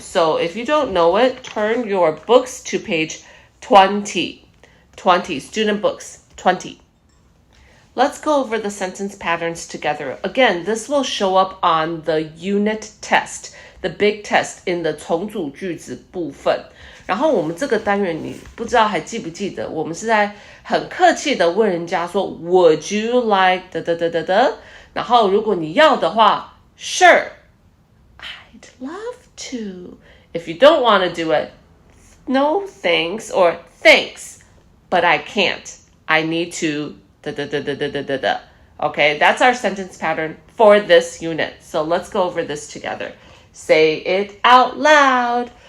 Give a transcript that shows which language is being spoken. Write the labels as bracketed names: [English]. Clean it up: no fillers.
[English] So if you don't know it, turn your books to page 20. 20. Student books. 20. Let's go over the sentence patterns together. Again, this will show up on the unit test, the big test in the [Chinese] 重组句子部分。然后我们这个单元你不知道还记不记得，我们是在很客气的问人家说 [English] Would you like [Chinese] 的的的的的，然后如果你要的话 [English] Sure, I'd love to. If you don't want to do it, no thanks or thanks, but I can't. I need to da da da da da da da da. Okay, that's our sentence pattern for this unit. So let's go over this together. Say it out loud.